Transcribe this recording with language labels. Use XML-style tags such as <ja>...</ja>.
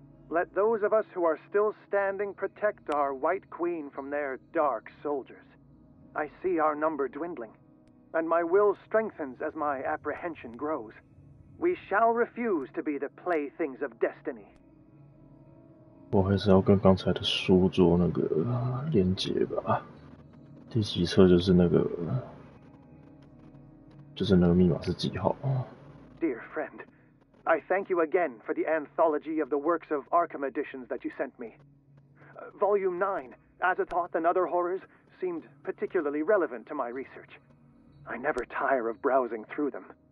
<en>Let those of us who are still standing protect our White Queen from their dark soldiers. I see our number dwindling, and my will strengthens as my apprehension grows. We shall refuse to be the playthings of destiny.</en> <zh>我还是要跟刚才的书做那个连结吧。第几册就是那个密码是几号啊？</zh> <en>Dear friend, I thank you again for the anthology of the works of Arkham Editions that you sent me. Volume 9, Azathoth and Other Horrors, seemed particularly relevant to my research. I never tire of browsing through them.</en>